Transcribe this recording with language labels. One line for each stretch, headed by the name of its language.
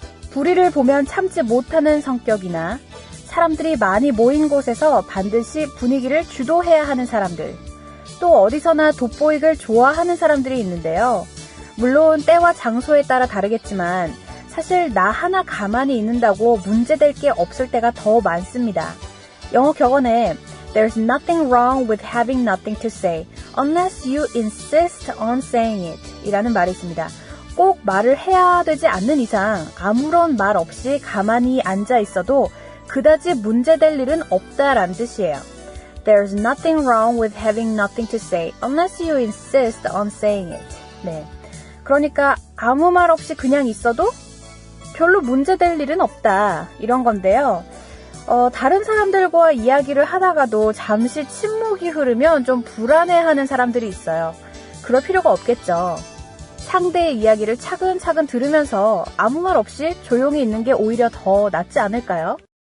Korean: 불의를 보면 참지 못하는 성격이나 사람들이 많이 모인 곳에서 반드시 분위기를 주도해야 하는 사람들, 또 어디서나 돋보이길 좋아하는 사람들이 있는데요. 물론 때와 장소에 따라 다르겠지만 사실 나 하나 가만히 있는다고 문제될 게 없을 때가 더 많습니다. 영어 격언에
English: There's nothing wrong with having nothing to say unless you insist on saying it
Korean: 이라는 말이 있습니다. 꼭 말을 해야 되지 않는 이상 아무런 말 없이 가만히 앉아 있어도 그다지 문제될 일은 없다라는 뜻이에요.
English: There's nothing wrong with having nothing to say unless you insist on saying it.
Korean: 네. 그러니까 아무 말 없이 그냥 있어도 별로 문제될 일은 없다 이런 건데요. 다른 사람들과 이야기를 하다가도 잠시 침묵이 흐르면 좀 불안해하는 사람들이 있어요. 그럴 필요가 없겠죠. 상대의 이야기를 차근차근 들으면서 아무 말 없이 조용히 있는 게 오히려 더 낫지 않을까요?